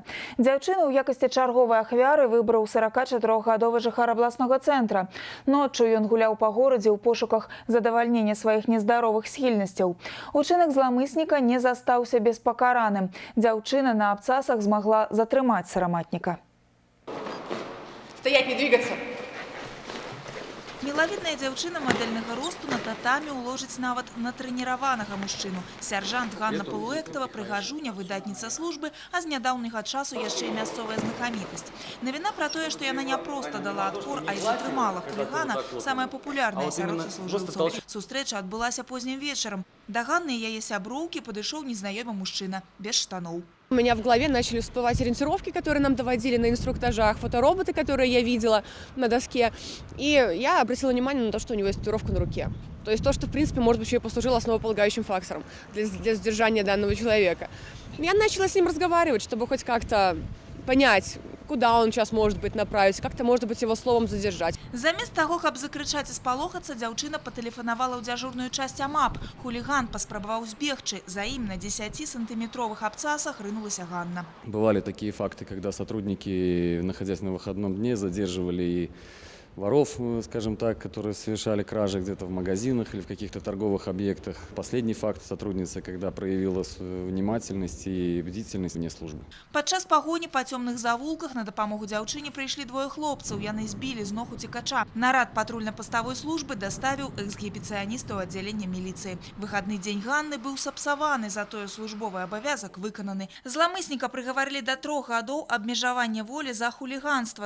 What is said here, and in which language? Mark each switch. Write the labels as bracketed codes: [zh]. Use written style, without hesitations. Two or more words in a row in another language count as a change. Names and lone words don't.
[be] Дзяўчыну ў якасці чарговай ахвяры выбраў 44-гадовы жыхар абласнога цэнтра. Ноччу ён гуляў па горадзе ў пошуках задавальнення сваіх нездаровых схільнасцяў. Учынак зламысніка не застаўся беспакараным. Дзяўчына на абцасах змагла затрымаць сараматніка. [ru] Стоять, не двигаться! [be] Мілавідная дзяўчына мадэльнага росту на татамі уложыць нават натрэніраванага мужчыну. Сяржант Ганна Полуэктава прыгажуня, выдатніца службы, а з нядаўняга часу яшчэ і мясцовая знакамітасць. Навіна пра тое, што яна не проста дала адпор, а і затрымала хулігана, самая папулярная сярод службоўцаў. Сустрэча адбылася познім вечарам. Да Ганны і яе сяброўкі падышоў незнаёмы мужчына без штаноў. [ru] У меня в голове начали всплывать ориентировки, которые нам доводили на инструктажах, фотороботы, которые я видела на доске. И я обратила внимание на то, что у него есть татуировка на руке. То есть то, что, в принципе, может быть, еще и послужило основополагающим фактором для задержания данного человека. Я начала с ним разговаривать, чтобы хоть как-то понять, куда он сейчас может быть направить, как-то, может быть, его словом задержать. [be] Замест таго, каб закрычаць і спалохацца, дзяўчына патэлефанавала ў дзяжурную часць АМАП. Хуліган паспрабаваў збегчы. За ім на 10-сантиметровых абцасах рынулася Ганна. [ru] Бывали такие факты, когда сотрудники, находясь на выходном дне, задерживали воров, скажем так, которые совершали кражи где-то в магазинах или в каких-то торговых объектах. Последний факт сотрудница, когда проявила внимательность и бдительность вне службы. [be] Падчас пагоні па цёмных завулках на дапамогу дзяўчыне прыйшлі двое хлопцаў. Яны збілі з ног уцекача. Нарад патрульна-паставой службы даставіў эксгібіцыяніста ў аддзяленне міліцыі. Выхадны дзень Ганны быў сапсаваны, затое службовы абавязак выкананы. Зламысніка прыгаварылі да 3 гадоў абмежавання волі за хуліганства.